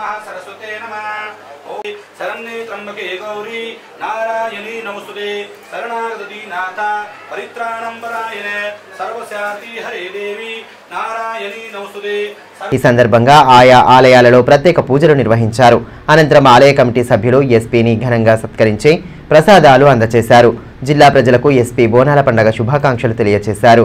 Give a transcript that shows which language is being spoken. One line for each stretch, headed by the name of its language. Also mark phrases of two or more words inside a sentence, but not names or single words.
Sanskrit: सरस्वती नमः ओम शरण्ये त्र्यंबके गौरी नारायणी नमोस्तुते शरणागति नाथा परित्राणं परायणे सर्वस्यार्ति हरे देवी नारायणी नमोस्तुते.
Telugu: ఈ సందర్భంగా ఆయా ఆలయాలలో ప్రత్యేక పూజలు నిర్వహించారు. అనంతరం ఆలయ కమిటీ సభ్యులు ఎస్పీని ఘనంగా సత్కరించి ప్రసాదాలు అందజేశారు. జిల్లా ప్రజలకు ఎస్పీ బోనాల పండుగ శుభాకాంక్షలు తెలియజేశారు.